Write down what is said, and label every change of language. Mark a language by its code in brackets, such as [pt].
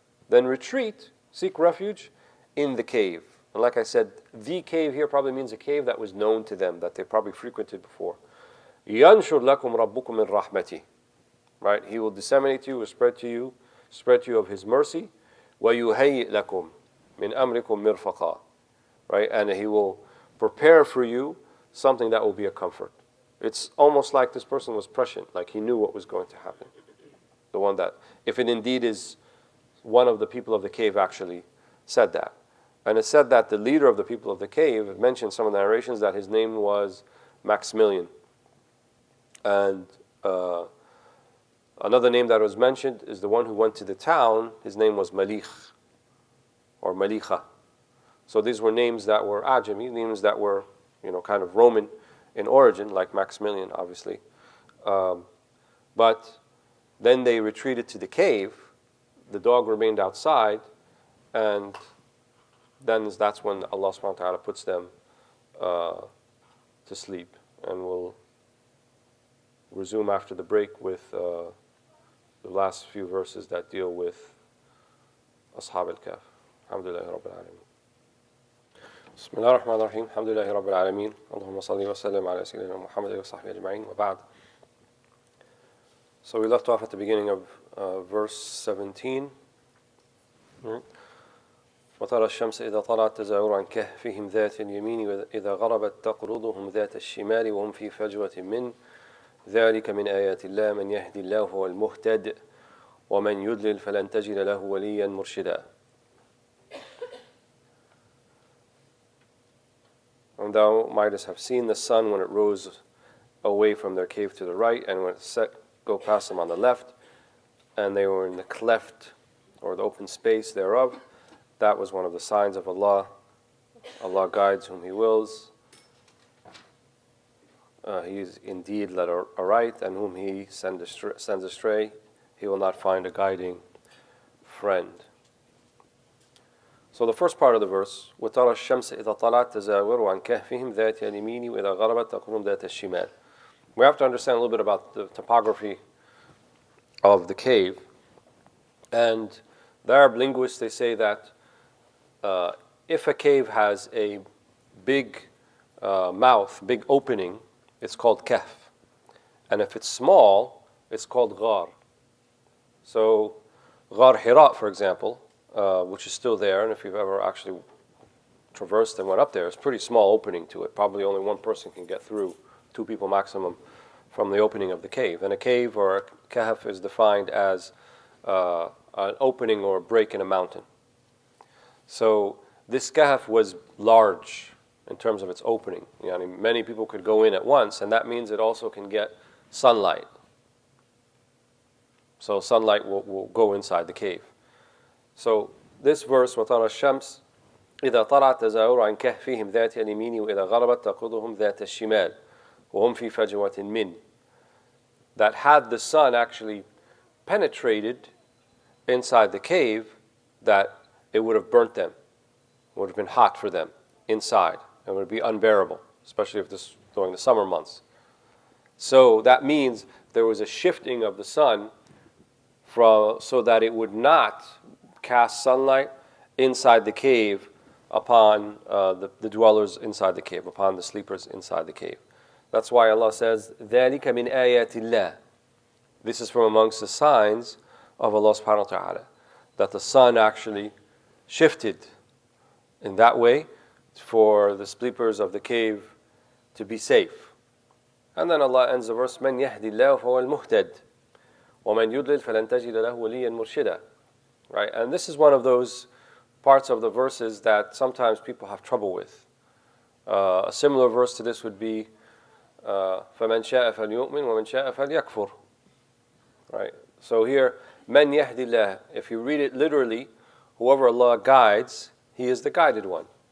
[en] Then retreat, seek refuge in the cave. And like I said, the cave here probably means a cave that was known to them, that they probably frequented before. [ar] يَنْشُرْ لَكُمْ رَبُّكُمْ مِنْ رَحْمَتِهِ. [en] right? He will disseminate to you, will spread to you of His mercy. [ar] وَيُهَيِّئْ لَكُمْ مِنْ أَمْرِكُمْ مِرْفَقًا, [en] right? And He will prepare for you something that will be a comfort. It's almost like this person was prescient, like he knew what was going to happen. The one that, if it indeed is one of the people of the cave actually said that. And it said that the leader of the people of the cave, it mentioned some of the narrations that his name was Maximilian. And another name that was mentioned is the one who went to the town, his name was Malikh or Malikha. So these were names that were Ajami, names that were, kind of Roman in origin, like Maximilian, obviously. But then they retreated to the cave. The dog remained outside, and then that's when Allah subhanahu wa ta'ala puts them to sleep. And we'll resume after the break with the last few verses that deal with Ashab al-Kahf. [ar] Alhamdulillah Rabbil Alameen. بسم الله الرحمن الرحيم الحمد لله رب العالمين اللهم صل وسلم على سيدنا محمد وصحبه أجمعين وبعد. [en] So we left off at the beginning of verse 17. [ar] وترى الشمس إذا طلعت تزاور عن كهفهم ذات اليمين وإذا غربت تقرضهم ذات الشمال وهم في فجوة من ذلك من آيات الله من يهدي الله هو المهتد ومن يضلل فلن تجد له وليا مرشدا. [en] And thou mightest have seen the sun when it rose away from their cave to the right, and when it set, go past them on the left, and they were in the cleft, or the open space thereof. That was one of the signs of Allah. Allah guides whom He wills. He is indeed led aright, and whom He sends astray, He will not find a guiding friend. So the first part of the verse, [ar] وَتَرَى الشَّمْسَ إِذَا طَلَعَتْ تَزَاوَرُ عَنْ كَهْفِهِمْ ذَاتِ الْيَمِينِ وَإِذَا غَرَبَتْ تَقْرُضُهُمْ ذَاتَ الشِّمَالِ. [en] We have to understand a little bit about the topography of the cave. And the Arab linguists, they say that if a cave has a big mouth, big opening, it's called kahf. And if it's small, it's called ghar. So Ghar Hira, for example, which is still there, and if you've ever actually traversed and went up there, it's a pretty small opening to it. Probably only one person can get through, 2 people maximum, from the opening of the cave. And a cave or a kahf is defined as an opening or a break in a mountain. So this kahf was large in terms of its opening. Many people could go in at once, and that means it also can get sunlight. So sunlight will go inside the cave. [ar] So this verse, وَتَرَى الشَّمْسِ إِذَا طَلَعَتْ تَزَاوَرُ عَنْ كَهْفِهِمْ ذَاتِ الْيَمِينِ وَإِذَا غَرَبَتْ تَقْرُضُهُمْ ذَاتَ الشِّمَالِ وَهُمْ فِي فَجْوَةٍ مِّنْ. [en] That had the sun actually penetrated inside the cave, that it would have burnt them. It would have been hot for them inside. It would be unbearable, especially if this during the summer months. So that means there was a shifting of the sun so that it would not cast sunlight inside the cave upon the dwellers inside the cave, upon the sleepers inside the cave. That's why Allah says, [ar] ذَلِكَ مِنْ آيَاتِ اللَّهِ. [en] This is from amongst the signs of Allah subhanahu wa ta'ala, that the sun actually shifted in that way for the sleepers of the cave to be safe. And then Allah ends the verse, [ar] مَنْ يَهْدِ اللَّهُ فَهُوَ الْمُهْتَدِ وَمَنْ يُضْلِلْ فَلَنْ تَجِدَ لَهُ وَلِيًّا مُرْشِدًا. [en] Right? And this is one of those parts of the verses that sometimes people have trouble with. A similar verse to this would be [ar] فَمَنْ شَاءَ فَلْيُؤْمِنْ وَمَنْ شَاءَ فَلْيَكْفُرْ. [en] Right? So here, [ar] مَنْ يَهْدِ اللَّهِ, [en] if you read it literally, whoever Allah guides, He is the guided one.